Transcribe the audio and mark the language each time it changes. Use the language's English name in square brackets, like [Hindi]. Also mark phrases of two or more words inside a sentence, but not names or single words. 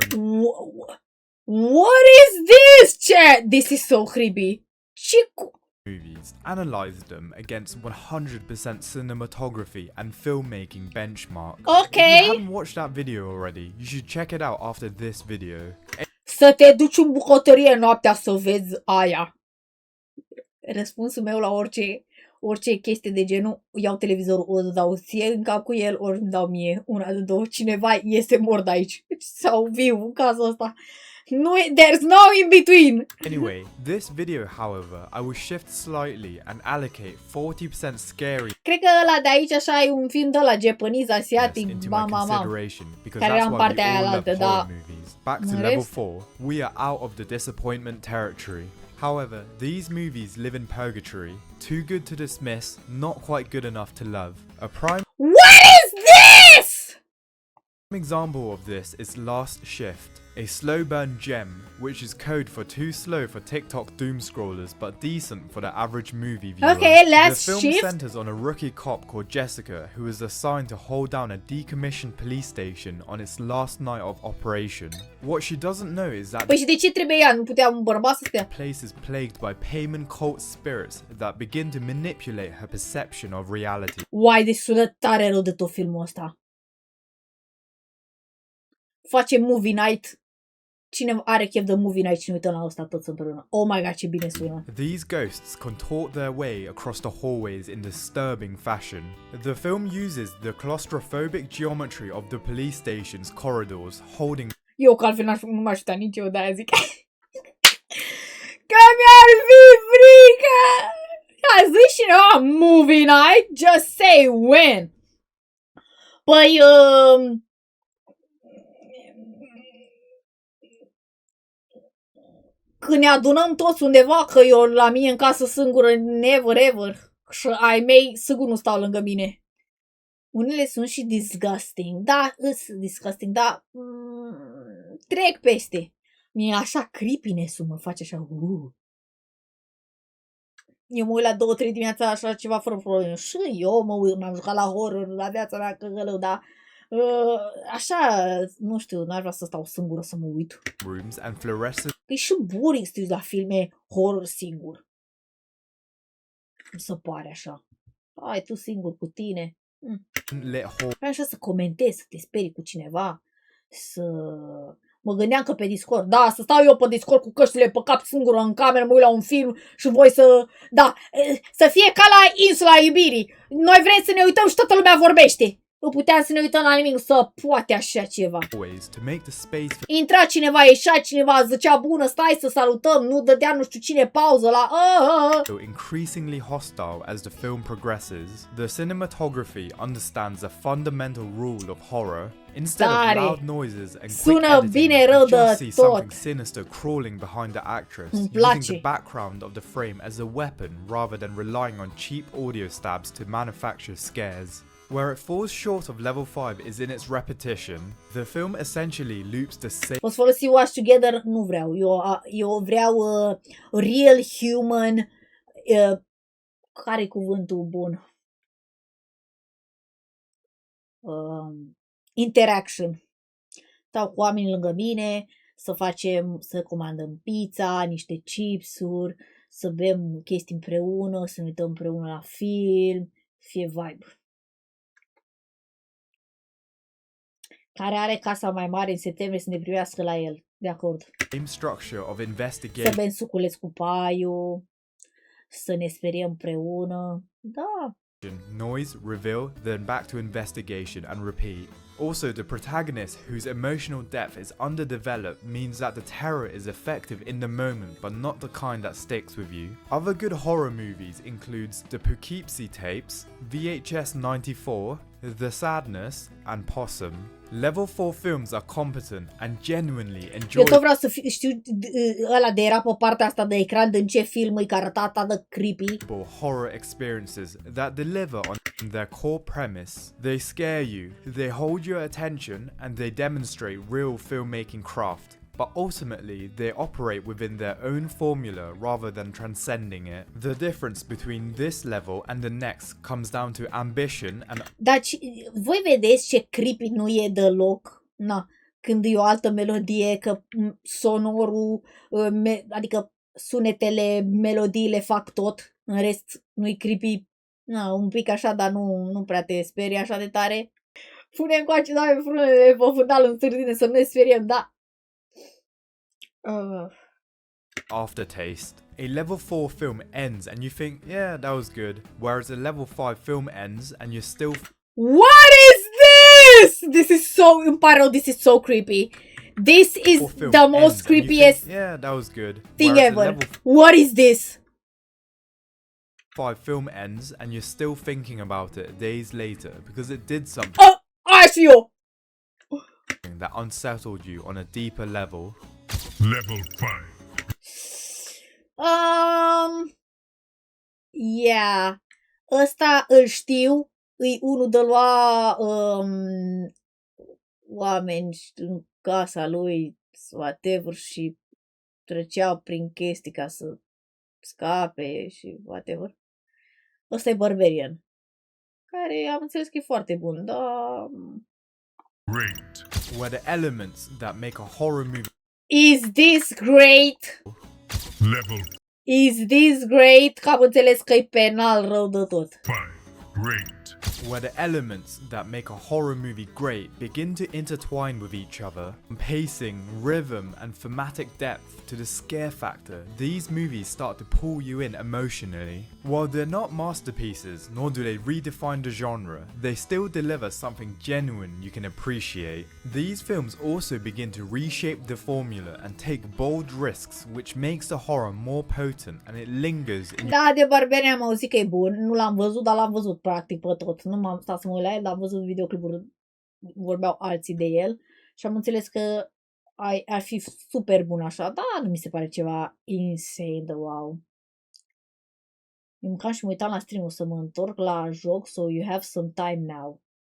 [English] What is this, chat? This is so creepy. movies analyzed them against 100% cinematography and filmmaking benchmark. Okay. If you haven't watched that video already, you should check it out after this video. [Romanian] Să te duci în bucătărie noaptea să vezi aia. Răspunsul meu la orice chestie de genul, iau televizorul, ori dau ție în cap cu el, ori îmi dau mie. Una de două, cineva iese mort aici. Sau viu în cazul ăsta. [English] No, there's no in between. Anyway, this video, however, I will shift slightly and allocate 40% scary [Romanian] Cred că ăla de aici așa e un film de la japonez, asiatic, [English] into my bam. consideration because [Romanian] Care [English] that's [Romanian] era în [English] why we [Romanian] partea aia [English] all love [Romanian] altă, [English] horror [Romanian] da. [English] movies. Back to [Romanian] În [English] level [Romanian] rest- [English] 4, we are out of the disappointment territory. However, these movies live in purgatory, too good to dismiss, not quite good enough to love. A prime What is this? example of this is Last Shift, a slow burn gem, which is code for too slow for TikTok doom scrollers but decent for the average movie viewer. Okay, Last The film Shift. centers on a rookie cop called Jessica who is assigned to hold down a decommissioned police station on its last night of operation. What she doesn't know is that [Romanian] Păi și de ce trebuie ea? Nu putea un bărbat să stea? [English] the place is plagued by pagan cult spirits that begin to manipulate her perception of reality. [Romanian] Uai, deci sună tare rău de tot filmul ăsta. [English] Face movie night. [Romanian] Cine are chef de [English] movie night [Romanian] și ne uităm la ăsta toți împreună. [English] Oh my god, [Romanian] ce bine sună. [English] These ghosts contort their way across the hallways in disturbing fashion. The film uses the claustrophobic geometry of the police station's corridors, holding [Romanian] Eu că altfel nu m-aș uita nici eu, de-aia zic. Că mi-ar fi frică! A zis cineva [English] movie night? Just say when! [Romanian] Păi, când ne adunăm toți undeva, că eu la mine în casă singură, [English] never ever, [Romanian] și ai mei sigur nu stau lângă mine. Unele sunt și disgusting, da, disgusting, da, trec peste. Mie așa creepiness-ul mă face așa, Eu mă uit la 2-3 dimineața așa ceva fără probleme. Și eu m-am jucat la horror la viața mea căgălău, dar așa, nu știu, n-ar vrea să stau singură să mă uit. [English] rooms and fluorescent [Romanian] Că e și boring să te uiți la filme horror singur. Nu se pare așa. Ai tu singur cu tine. [English] lit halls [Romanian] Vreau așa să comentezi, să te sperii cu cineva, să... Mă gândeam că pe Discord, da, să stau eu pe Discord cu căștile pe cap singură în cameră, mă uit la un film și voi să... Da, să fie ca la Insula Iubirii. Noi vrem să ne uităm și toată lumea vorbește. Nu puteam să ne uităm la nimic, să poate așa ceva. [English] ways to make the space for [Romanian] Intra cineva, ieșea cineva, zicea bună, stai să salutăm, nu dădea nu știu cine pauză la... [English] increasingly hostile as the film progresses. The cinematography understands a fundamental rule of horror. Instead of [Romanian] Tare. [English] loud noises and quick [Romanian] Sună [English] editing, [Romanian] bine [English] you [Romanian] rău [English] just [Romanian] de [English] see [Romanian] tot. [English] something sinister crawling behind the actress, [Romanian] Îmi [English] using place. the background of the frame as a weapon rather than relying on cheap audio stabs to manufacture scares. Where it falls short of level 5 is in its repetition. The film essentially loops the same [Romanian] Poți folosi Watch Together? Nu vreau. Eu vreau [English] real human... [Romanian] Care-i cuvântul bun? Interaction. Stau cu oamenii lângă mine, să comandăm pizza, niște chipsuri, să bem chestii împreună, să ne uităm împreună la film, fie vibe. care are casa mai mare în septembrie să ne privească la el. De acord. [English] Same structure of [Romanian] Să [English] investigation [Romanian] bem suculeț cu paiul, să ne speriem împreună. Da. [English] noise, reveal, then back to investigation and repeat. Also, the protagonist, whose emotional depth is underdeveloped, means that the terror is effective in the moment, but not the kind that sticks with you. Other good horror movies includes the Poughkeepsie tapes, VHS 94, The Sadness, and Possum. Level 4 films are competent and genuinely [Romanian] Eu [English] enjoyable [Romanian] tot vreau să știu ăla de era pe partea asta de ecran din ce film îi arăta atât de creepy. [English] horror experiences that deliver on their core premise. They scare you, they hold your attention, and they demonstrate real filmmaking craft. But ultimately, they operate within their own formula rather than transcending it. The difference between this level and the next comes down to ambition and [Romanian] Dar voi vedeți ce creepy nu e deloc? Na, când e o altă melodie, că sonorul, adică sunetele, melodiile fac tot, în rest nu-i creepy, na, un pic așa, dar nu prea te sperie așa de tare. Pune încoace, Doamne, frunele pe fundal în sârdine să nu ne speriem, da. [English] aftertaste. A level 4 film ends and you think, yeah, that was good, whereas a level 5 film ends and you're still What is this? This is so, [Romanian] îmi pare rău, [English] this is so creepy. This is film the ends most and you creepiest think, yeah, that was good, thing whereas a ever. level What is this? 5 film ends and you're still thinking about it days later because it did something [Romanian] Hai și eu! [English] that unsettled you on a deeper level. Level 5. Yeah. [Romanian] Ăsta îl știu. E unul de lua oameni în casa lui, whatever, și treceau prin chestii ca să scape și whatever. Ăsta e Barbarian. Care am înțeles că e foarte bun, dar... [English] Great. Where the elements that make a horror movie Is this great? Level Is this great? [Romanian] Că am înțeles că e penal rău de tot. [English] 5. Great. where the elements that make a horror movie great begin to intertwine with each other, from pacing, rhythm, and thematic depth to the scare factor, these movies start to pull you in emotionally. While they're not masterpieces, nor do they redefine the genre, they still deliver something genuine you can appreciate. These films also begin to reshape the formula and take bold risks, which makes the horror more potent and it lingers in [Romanian] Da, de Barbarian am auzit că e bun. Nu l-am văzut, dar l-am văzut practic pe tot. Nu m-am stat să mă uit la el, dar am văzut videoclipuri, vorbeau alții de el și am înțeles că ar fi super bun așa, dar nu mi se pare ceva insane de wow. Eu mâncam și mă uitam la stream, o să mă întorc la joc, [English] so you have some time now.